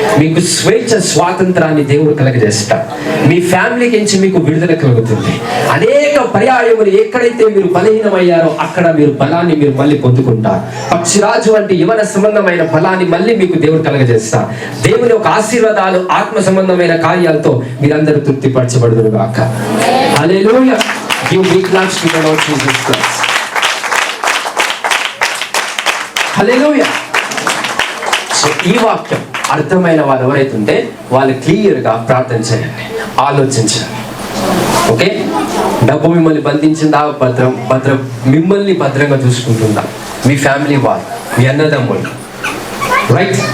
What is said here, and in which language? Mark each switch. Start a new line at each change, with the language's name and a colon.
Telugu: మీకు స్వేచ్ఛ స్వాతంత్రాన్ని దేవుడు కలగజేస్తాడు. మీ ఫ్యామిలీకి నుంచి మీకు విడుదల కలుగుతుంది. అనేక పర్యాయములు ఎక్కడైతే మీరు బలహీనమయ్యారో అక్కడ మీరు బలాన్ని మీరు మళ్ళీ పొందుకుంటారు. పక్షిరాజు వంటి యవన సంబంధమైన బలాన్ని మళ్ళీ మీకు దేవుడు కలగజేస్తారు. దేవుని యొక్క ఆశీర్వాదాలు, ఆత్మ సంబంధమైన కార్యాలతో మీరందరూ తృప్తిపరచబడుదురు గాక. హల్లెలూయా.
English: Give big claps to the Lord Jesus Christ.
Telugu: Hallelujah. So ఈ వాక్యం అర్థమైన వారు ఎవరైతే ఉంటే వాళ్ళు క్లియర్గా ప్రార్థన చేయండి, ఆలోచించండి. ఓకే, డబ్బు మిమ్మల్ని బంధించిందా? భద్రం మిమ్మల్ని భద్రంగా చూసుకుంటుందా? మీ ఫ్యామిలీ వాళ్ళు, మీ అన్నదమ్ములు, రైట్?